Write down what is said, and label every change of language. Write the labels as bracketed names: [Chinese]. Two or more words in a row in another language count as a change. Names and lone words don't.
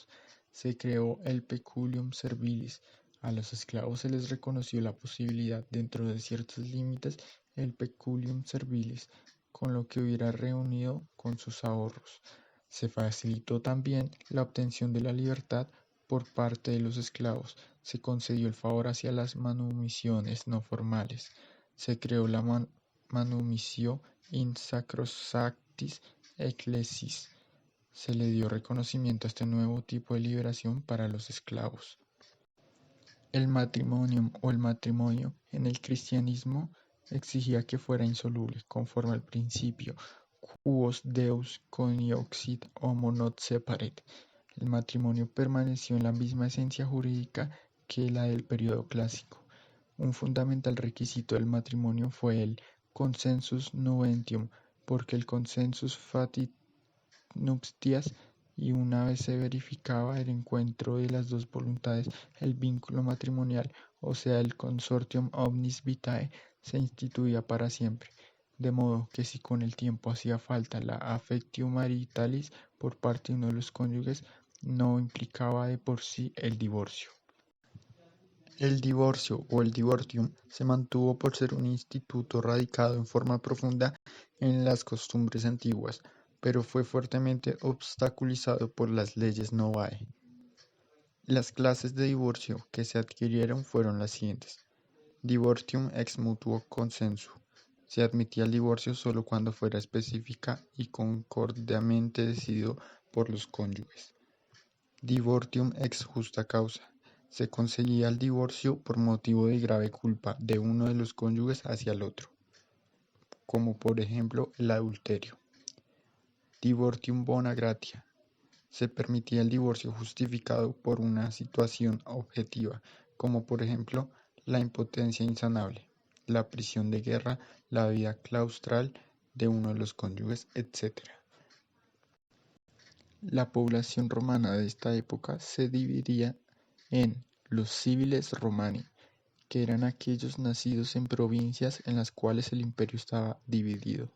[Spanish] Se creó el [Latin] peculium servilis. [Spanish] A los esclavos se les reconoció la posibilidad, dentro de ciertos límites, el [Latin] peculium servilis, [Spanish] con lo que hubiera reunido con sus ahorros. Se facilitó también la obtención de la libertad por parte de los esclavos. Se concedió el favor hacia las manumisiones no formales. Se creó la [Latin] manumisio in sacrosanctis ecclesiis. [Spanish] Se le dio reconocimiento a este nuevo tipo de liberación para los esclavos. El matrimonium o el matrimonio en el cristianismo exigía que fuera insoluble, conforme al principio [Latin] quos Deus coniuxit homo not separet. [Spanish] El matrimonio permaneció en la misma esencia jurídica que la del período clásico. Un fundamental requisito del matrimonio fue el [Latin] consensus nubentium, [Spanish] porque el [Latin] consensus fati nuptias [Spanish] y una vez se verificaba el encuentro de las dos voluntades, el vínculo matrimonial, o sea el [Latin] consortium omnis vitae, [Spanish] se instituía para siempre, de modo que si con el tiempo hacía falta la [Latin] affectio maritalis [Spanish] por parte de uno de los cónyuges, no implicaba de por sí el divorcio. El divorcio o el divortium se mantuvo por ser un instituto radicado en forma profunda en las costumbres antiguas, pero fue fuertemente obstaculizado por las leyes Novae. Las clases de divorcio que se adquirieron fueron las siguientes: [Latin] divortium ex mutuo consensu. [Spanish] Se admitía el divorcio solo cuando fuera específica y concordiamente decidido por los cónyuges. [Latin] Divortium ex justa causa. [Spanish] Se conseguía el divorcio por motivo de grave culpa de uno de los cónyuges hacia el otro, como por ejemplo el adulterio. [Latin] Divortium bona gratia. [Spanish] Se permitía el divorcio justificado por una situación objetiva, como por ejemplo la impotencia insanable, la prisión de guerra, la vida claustral de uno de los cónyuges, etc. La población romana de esta época se dividía en los [Latin] civiles romani, [Spanish] que eran aquellos nacidos en provincias en las cuales el imperio estaba dividido.